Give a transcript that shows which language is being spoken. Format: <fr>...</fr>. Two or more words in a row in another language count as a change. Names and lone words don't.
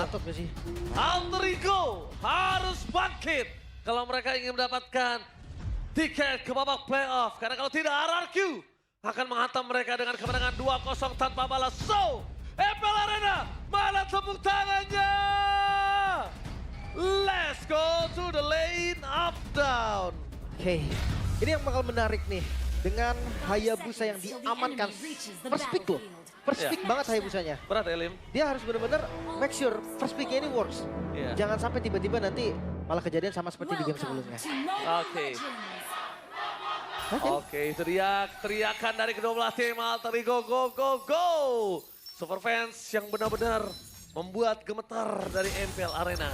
<id>Sih. Alter Ego harus bangkit kalau mereka ingin mendapatkan tiket ke babak playoff. Karena kalau tidak RRQ akan menghantam mereka dengan kemenangan 2-0 tanpa balas. So, MPL Arena, mana tepuk tangannya?</id> <en>Let's go to the lane up down.</en> <id>Oke, ini yang bakal menarik nih. Dengan Hayabusa yang diamankan.</id> <en>First pick loh. First pick</en> <id>banget Hayabusanya. Berat ya Lim. Dia harus benar-benar</id> <en>make sure first pick-nya</en> <id>ini works. Jangan sampai tiba-tiba nanti malah kejadian sama seperti di game sebelumnya. Oke, itu dia teriakan dari kedua belah tim Alter Ego, go!</id> <en>Super fans</en> <id>yang benar-benar membuat gemetar dari MPL Arena.</id>